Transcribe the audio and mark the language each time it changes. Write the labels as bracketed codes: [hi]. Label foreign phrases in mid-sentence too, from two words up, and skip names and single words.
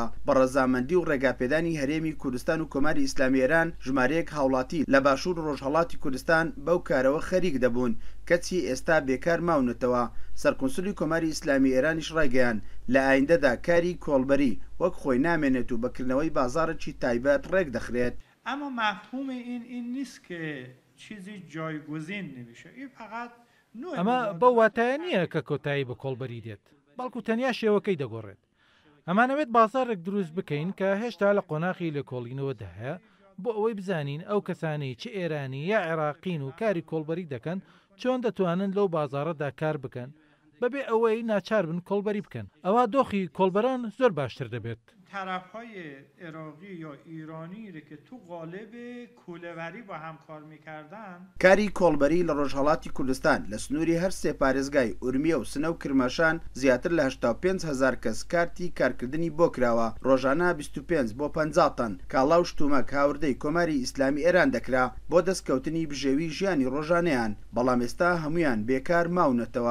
[ckb] بە ڕەزامەندی و ڕێگاپێدانی هەرێمی کوردستان و کۆماری ئیسلامی ئێران ژمارەیەک هاوڵاتی لە باشوور ڕۆژهەڵاتی کوردستان بەو کارەوە خەریک دەبوون، کەچی ئێستا بێکار ماونەتەوە. سەرکونسولی کۆماری ئیسلامی ئێرانیش ڕایگەیان لە ئایندەدا کاری کۆڵبەری وەک خۆی نامێنێت و بەکردنەوەی بازارێکی تایبەت ڕێک دەخرێت. [fa] اما مفهوم این نیست که چیزی جایگزین نمیشه. این فقط نوع [ckb] ئەمە بەو واتایە نییە کە کۆتایی بە کۆڵبەری دێت، بەڵکو تەنیا شێوەکەی دەگۆڕێت. ئەمانەوێت بازارێک دروست بکەین کە هێشتا لە قۆناغی لێکۆڵینەوەدا هەیە بۆ ئەوەی بزانین ئەو کەسانەی چ ئێرانی یا عێراقین و کاری کۆڵبەری دەکەن چۆن دەتوانن لەو بازارەدا کار بکەن بەبێ ئەوەی ناچار بن کۆڵبەری بکەن. ئەوە دۆخی کۆڵبەران زۆر باشتر دەبێت. [fa] طرفهای عراقی یا ایرانی که تو قالب کوله‌وری با هم کار میکردن. [ckb] کاری کۆڵبەری لە ڕۆژهەڵاتی کوردستان لە سنووری هەر سێ پارێزگای ئورمیە و سنە و کرماشان زیاتر لە 85,000 کەس کارتی کارکردنی بۆ کراوە. ڕۆژانە 25 بۆ 50 تەن کاڵا و شتومەک هاوردەی کۆماری ئیسلامی ئێران دەکرا بۆ دەستکەوتنی بژێوی ژیانی ڕۆژانەیان، بەڵام ئێستا هەمویان بێکار ماونەتەوە.